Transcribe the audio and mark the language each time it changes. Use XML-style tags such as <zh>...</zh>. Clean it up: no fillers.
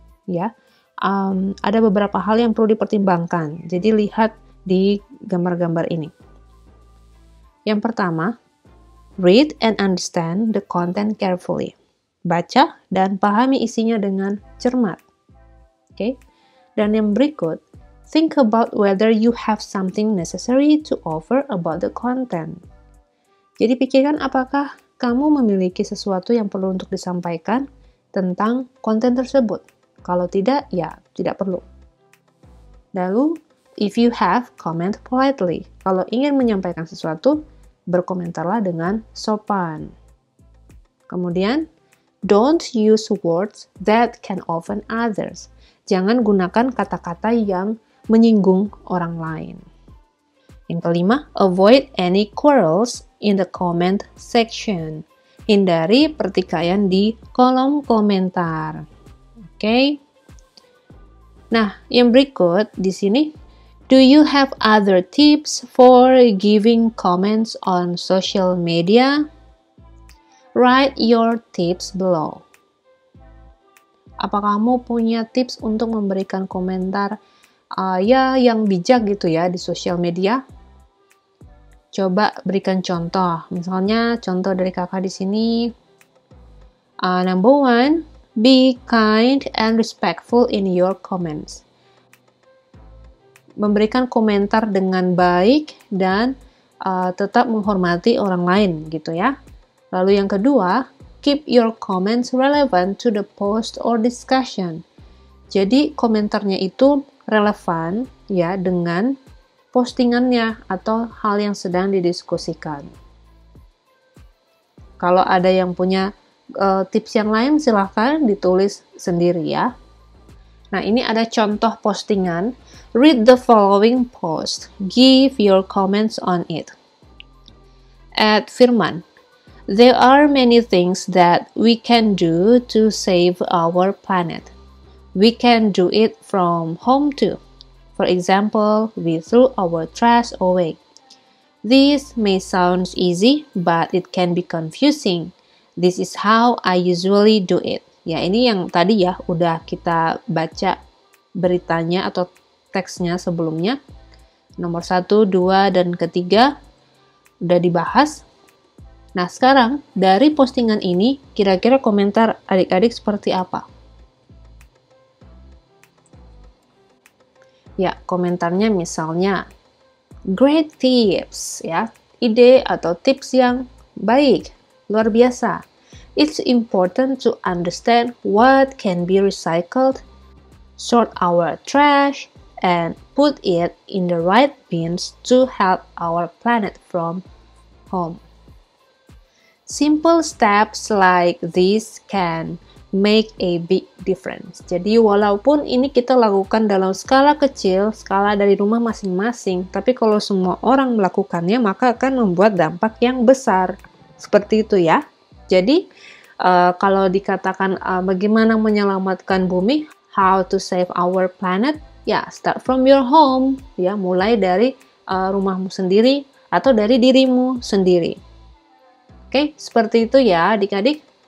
<id>Ya, ada beberapa hal yang perlu dipertimbangkan. Jadi lihat di gambar-gambar ini. Yang pertama,</id> <en>read and understand the content carefully.</en> <id>Baca dan pahami isinya dengan cermat. Oke. Dan yang berikut,</id> <en>think about whether you have something necessary to offer about the content.</en> <id>Jadi pikirkan apakah kamu memiliki sesuatu yang perlu untuk disampaikan tentang konten tersebut. Kalau tidak, ya tidak perlu. Lalu,</id> <en>if you have, comment politely.</en> <id>Kalau ingin menyampaikan sesuatu, berkomentarlah dengan sopan.</id> <en>Kemudian, don't use words that can offend others.</en> <id>Jangan gunakan kata-kata yang menyinggung orang lain. Yang kelima,</id> <en>avoid any quarrels in the comment section.</en> <id>Hindari pertikaian di kolom komentar. Oke. Nah, yang berikut di sini,</id> <en>do you have other tips for giving comments on social media? Write your tips below.</en> <id>Apa kamu punya tips untuk memberikan komentar yang bijak gitu ya di sosial media? Coba berikan contoh. Misalnya contoh dari kakak di sini.</id> <en>Number one, be kind and respectful in your comments.</en> <id>Memberikan komentar dengan baik dan tetap menghormati orang lain gitu ya. Lalu yang kedua,</id> <en>keep your comments relevant to the post or discussion.</en> <id>Jadi komentarnya itu relevan ya dengan postingannya atau hal yang sedang didiskusikan. Kalau ada yang punya tips yang lain silahkan ditulis sendiri ya. Nah, ini ada contoh postingan.</id> <en>Read the following post. Give your comments on it. At Firman, there are many things that we can do to save our planet. We can do it from home too. For example, we throw our trash away. This may sound easy, but it can be confusing. This is how I usually do it.</en> <id>Ya, ini yang tadi ya udah kita baca beritanya atau teksnya sebelumnya. Nomor 1, 2, dan ketiga udah dibahas. Nah, sekarang dari postingan ini kira-kira komentar adik-adik seperti apa? Ya, komentarnya misalnya,</id> <en>great tips,</en> <id>ya, ide atau tips yang baik, luar biasa.</id> <en>It's important to understand what can be recycled, sort our trash, and put it in the right bins to help our planet from home. Simple steps like this can make a big difference.</en> <id>Jadi walaupun ini kita lakukan dalam skala kecil, skala dari rumah masing-masing, tapi kalau semua orang melakukannya maka akan membuat dampak yang besar. Seperti itu ya. Jadi kalau dikatakan bagaimana menyelamatkan bumi,</id> <en>how to save our planet,</en> <id>ya</id> <en>start from your home,</en> <id>ya mulai dari rumahmu sendiri atau dari dirimu sendiri. Oke, seperti itu ya adik-adik.</id>